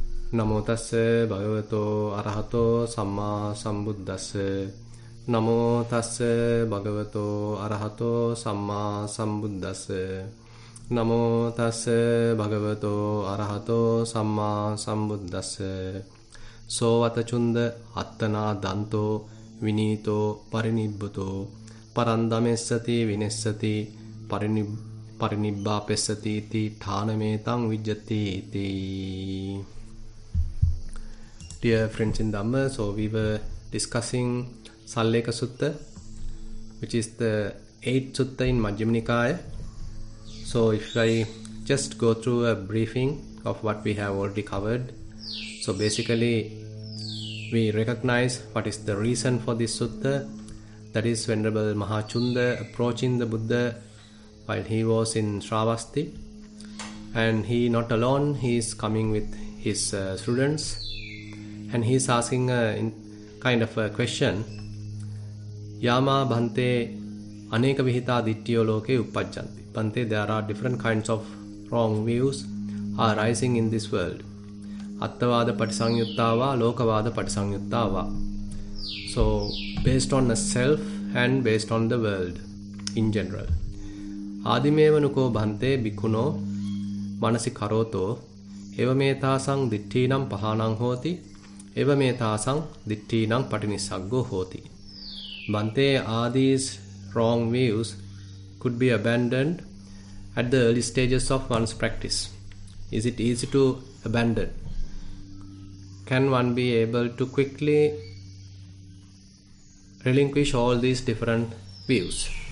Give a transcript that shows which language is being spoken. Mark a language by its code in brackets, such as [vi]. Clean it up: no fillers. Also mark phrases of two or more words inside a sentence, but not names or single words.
[pi] Namo tassa bhagavato arahato samma sambuddhassa. Namo tassa bhagavato arahato samma sambuddhassa. Namo tassa bhagavato arahato samma sambuddhassa. So atachunda attana danto vinito parinibbuto parandamessati vinessati parinibbapessati iti thanametang vijjati iti. [en] Dear friends in Dhamma, so we were discussing Sallekha Sutta, which is the 8th Sutta in Majjhima Nikaya. So if I just go through a briefing of what we have already covered. So basically, we recognize what is the reason for this sutta. That is Venerable Mahachunda approaching the Buddha while he was in Shravasti. And he not alone, he is coming with his students. And he is asking a kind of a question. [pi] Yama bhante aneka vihita ditthiyo loke uppajjanti. [en] Bhante, there are different kinds of wrong views are rising in this world. [pi] Attavada patisangyuttava, lokavada patisangyuttava. [en] So, based on the self and based on the world in general. [pi] Adimeva nuko bhante bhikkhuno manasi karoto evametasang ditthinam pahanang hoti evametasang ditthinam patinisaggo hoti. [en] Bhante, are these wrong views could be abandoned at the early stages of one's practice? Is it easy to abandon? Can one be able to quickly relinquish all these different views?